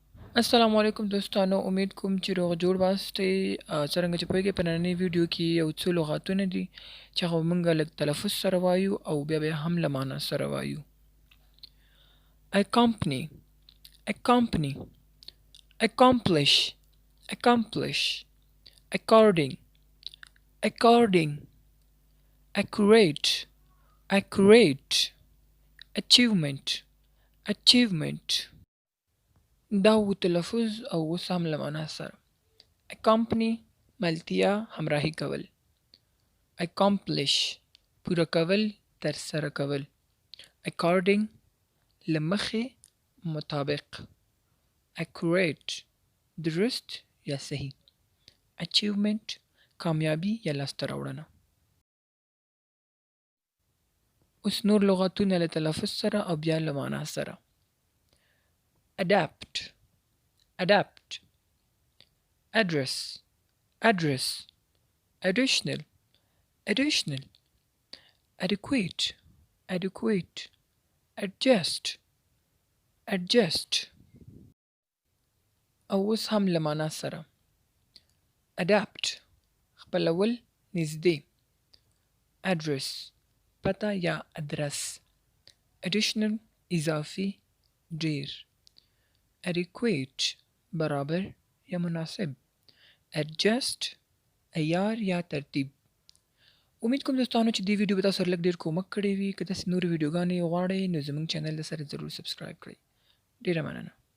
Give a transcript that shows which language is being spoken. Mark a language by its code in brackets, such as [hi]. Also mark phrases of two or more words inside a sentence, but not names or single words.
[ps] السلام علیکم دوستانو، امید کوم چې روغ جوړ واسطې. څرنګه چې پوهیږئ په نننۍ ویډیو کې یو څو لغاتونه دي چې هغه مونږ لږ تلفظ سره وایو او بیا هم له معنا سره وایو. [en] accompany accompany accomplish accomplish according according accurate accurate achievement achievement. [ps] دا و تلفظ او اوس هم له معنا سره. accompany ملتیا همراهي کول. accomplish پوره کول ترسره کول. according له مخې مطابق. accurate درست یا صحیح. achievement کامیابی یا لاسته راوړنه. اوس نور لغاتونه له تلفظ سره او بیا له معنا سره. [en] adapt adapt address address additional additional adequate adequate adjust adjust. [ps] او اوس هم له معنا سره. adapt خپلول نږدې. address پته یا ادرس. additional اضافي ډیر. adequate برابر یا مناسب. adjust عیار یا ترتیب. امید کوم دوستانو چې دې ویډیو به تاسو سره لږ ډېر کومک کړی وي. که داسې نورې ویډیوګانې غواړئ نو زموږ چینل سره ضرور سبسکرایب کړئ. ډېره مننه.